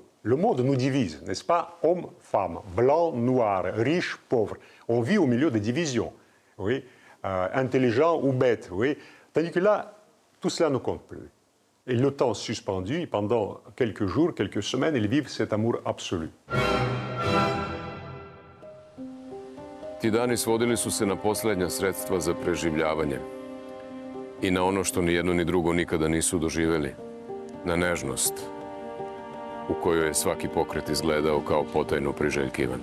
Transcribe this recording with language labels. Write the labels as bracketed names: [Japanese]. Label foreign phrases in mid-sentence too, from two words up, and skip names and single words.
[French] Le monde nous divise, n'est-ce pas? Homme, femme, blanc, noir, riche, pauvre. On vit au milieu des divisions. Oui, intelligent ou bête, oui. Tandis que là, tout cela ne compte plus. Et le temps suspendu, pendant quelques jours, quelques semaines, ils vivent cet amour absolu. [Serbian] Ti dani svodili su se na poslednja sredstva za preživljavanje i na ono što ni jedno ni drugo nikada nisu doživeli, na nežnost u kojoj je svaki pokret izgledao kao potajno priželjkivan.